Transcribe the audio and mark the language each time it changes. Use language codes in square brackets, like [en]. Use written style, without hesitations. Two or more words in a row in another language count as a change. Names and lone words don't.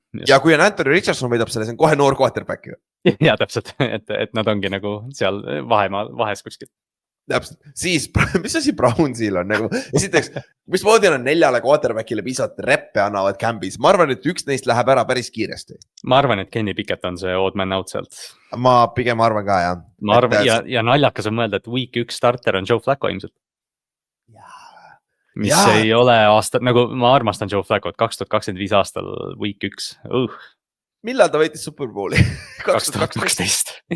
[et] Ja kui on Anthony Richardson võidab selle, see on kohe noor quarterback. Ja täpselt, et nad ongi nagu seal vahes kuskil. Täpselt, siis, mis asi Brownsil on nagu, esiteks, mis moodi on 4 quarterback'ile piisavalt reppe annavad camp'is, ma arvan, et üks neist läheb ära päris kiiresti. Ma arvan, et Kenny Pickett on see [en] odd man out [et] sealt. Ma pigem arvan ka, jah. Ma arvan, ja naljakas on mõelda, et [en] week 1 starter [et] on Joe Flacco ilmselt. Mis ei ole aasta, nagu ma armastan Joe Flacco't 2025 aastal week 1. Millal ta võitis Superbowli? 2012.